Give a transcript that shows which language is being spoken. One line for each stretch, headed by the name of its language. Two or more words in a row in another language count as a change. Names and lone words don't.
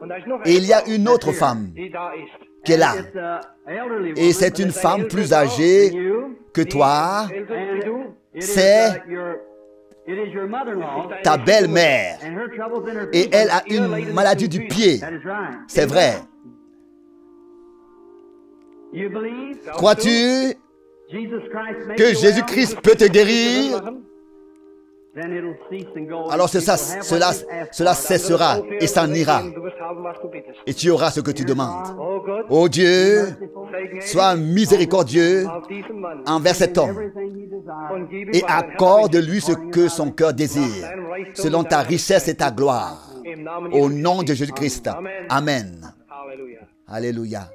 German: Und da ist noch
French: Et il y a
German: eine
French: une autre femme
German: die da ist.
French: qui est là.
English: It's a elderly
French: Et
English: woman,
French: c'est
English: but
French: une
English: it's
French: femme plus âgée que toi,
German: Älter wie du.
English: it is,
French: c'est
English: it is your mother-in-law,
French: ta belle-mère.
English: and her trouble's in her
French: Et
English: feet.
French: elle a une maladie du pied.
English: That is right.
French: C'est vrai.
English: You believe
French: Crois-tu
English: Jesus Christ makes
French: que
English: you well?
French: Jésus-Christ peut te guérir?
English: Then it'll cease and go.
French: Alors
English: People have what they've asked for.
French: cessera et s'en ira.
German: Du wirst haben, was du bittest.
French: Et tu auras ce que tu demandes.
German: Oh Gott,
French: Ô Dieu,
German: sei gnädig
French: sois miséricordieux
German: auf diesen Mann
French: envers cet homme
English: Everything he desires.
German: und gib ihm
French: et
German: was sein Herz
French: accorde-lui ce que son cœur désire, selon ta richesse et ta gloire.
German: bittet. Im Namen
French: Au
German: Jesu
French: nom de
German: Christi.
French: Jésus-Christ.
German: Amen.
French: Amen.
German: Halleluja.
French: Alléluia.